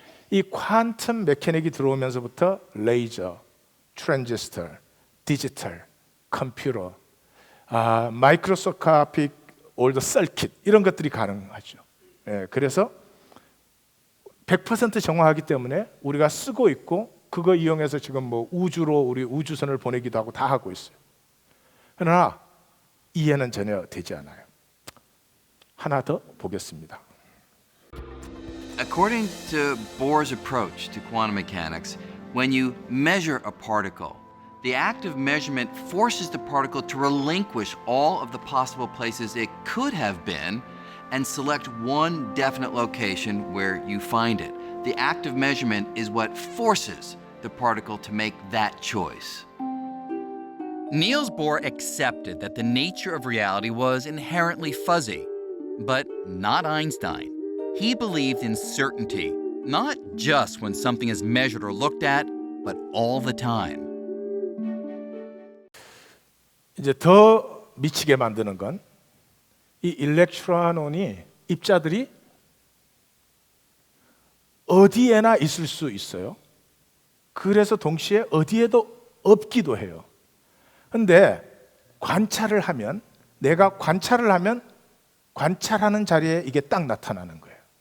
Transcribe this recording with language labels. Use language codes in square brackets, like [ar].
[ko] 이 퀀텀 메커닉이 들어오면서부터 레이저, 트랜지스터, 디지털, 컴퓨터, 마이크로스코픽 올더 서킷, 이런 것들이 가능하죠. 그래서 100% 정확하기 때문에 우리가 쓰고 있고, 그거 이용해서 지금 뭐 우주로 우리 우주선을 보내기도 하고 다 하고 있어요. 그러나 이해는 전혀 되지 않아요. 하나 더 보겠습니다. [en] According to Bohr's approach to quantum mechanics, when you measure a particle, the act of measurement forces the particle to relinquish all of the possible places it could have been and select one definite location where you find it. The act of measurement is what forces the particle to make that choice. Niels Bohr accepted that the nature of reality was inherently fuzzy, but not Einstein. He believed in certainty, not just when something is measured or looked at, but all the time. [ko] 이제 더 미치게 만드는 건 이 일렉트론이, 입자들이 어디에나 있을 수 있어요. 그래서 동시에 어디에도 없기도 해요. 근데 관찰을 하면, 내가 관찰을 하면 관찰하는 자리에 이게 딱 나타나는 거예요.